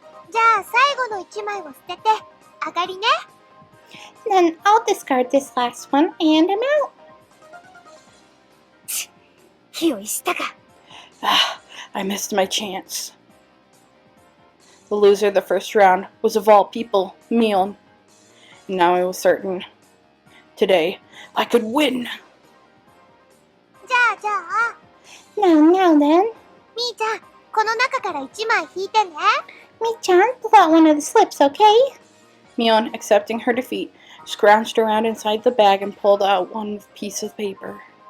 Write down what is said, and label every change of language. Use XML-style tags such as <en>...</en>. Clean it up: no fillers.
<ja>じゃあ最後の1枚を捨てて、上がりね。</ja> <en>Then I'll discard this last one and I'm out.</en> <ja>火を逸したか。</ja> <en>Ah, I missed my chance. The loser of the first round was of all people, Mion. And now I was certain. Today, I could win!</en> <ja>じゃあ、</ja> <en>Now then.</en> <ja>みーちゃん、この中から1枚引いてね。</ja> <en>Mi-chan, pull out one of the slips, okay? Mion, accepting her defeat, scrounged around inside the bag and pulled out one piece of paper.</en>